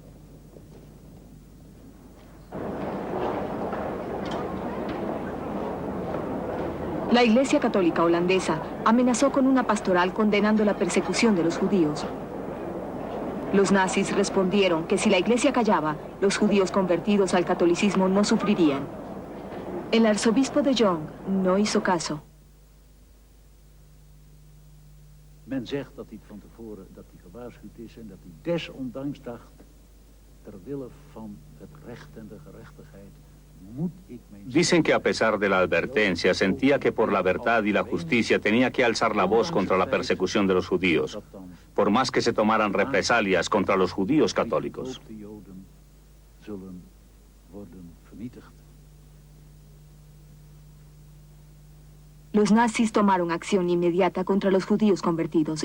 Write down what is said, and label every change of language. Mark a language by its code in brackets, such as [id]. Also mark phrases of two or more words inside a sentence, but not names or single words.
[es] La Iglesia Católica holandesa amenazó con una pastoral condenando la persecución de los judíos. Los nazis respondieron que si la Iglesia callaba, los judíos convertidos al catolicismo no sufrirían. El arzobispo de Jong no hizo caso. [nl] Men zegt dat hij van tevoren gewaarschuwd is en dat hij desondanks dacht, ter wille van het recht en de gerechtigheid, moet ik mijn... [es] Dicen que a pesar de la advertencia, sentía que por la verdad y la justicia tenía que alzar la voz contra la persecución de los judíos, por más que se tomaran represalias contra los judíos católicos. Los nazis tomaron acción inmediata contra los judíos convertidos.